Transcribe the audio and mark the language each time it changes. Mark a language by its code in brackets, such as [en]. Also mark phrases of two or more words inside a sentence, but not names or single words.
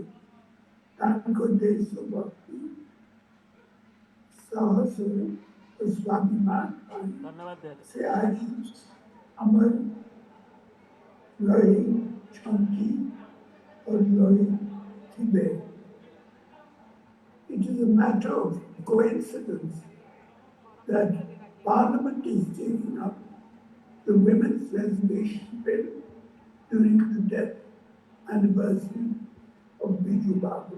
[or] ତାଙ୍କ ଦେଶଭକ୍ତି ସାହସ ଓ ସ୍ୱାଭିମାନ ପାଇଁ ସେ ଆଜି ଆମର ରହିଛନ୍ତି ଓ ରହିଥିବେ। [en] It is a matter of coincidence that Parliament is taking up the Women's Reservation Bill during the death anniversary of Biju Babu.